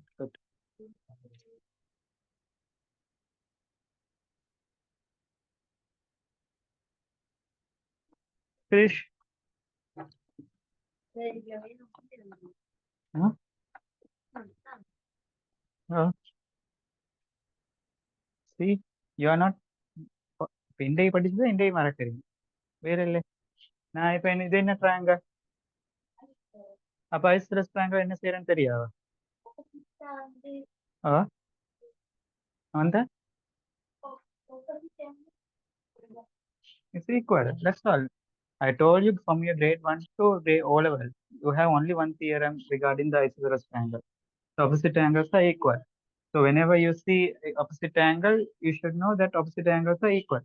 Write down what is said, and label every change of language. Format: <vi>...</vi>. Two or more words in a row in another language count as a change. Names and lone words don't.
<en>Good. Finish. Huh? See, you are not.</en> <ml>ഇപ്പൊ എന്റെ ഈ പഠിച്ചത് എന്റെ ഈ മറക്കരുത് വേറല്ലേ</ml> <ta>நான் இப்ப இது என்ன triangle அப்ப</ta> <en>isosceles triangle</en> <ta>என்ன செய்யறேன்னு தெரியாதா அந்த</ta> <en>it's equal, that's all. I told you from your grade 1 to grade O level you have only one theorem regarding the isosceles triangle. The opposite angles are equal. So whenever you see a opposite angle, you should know that opposite angles are equal.</en>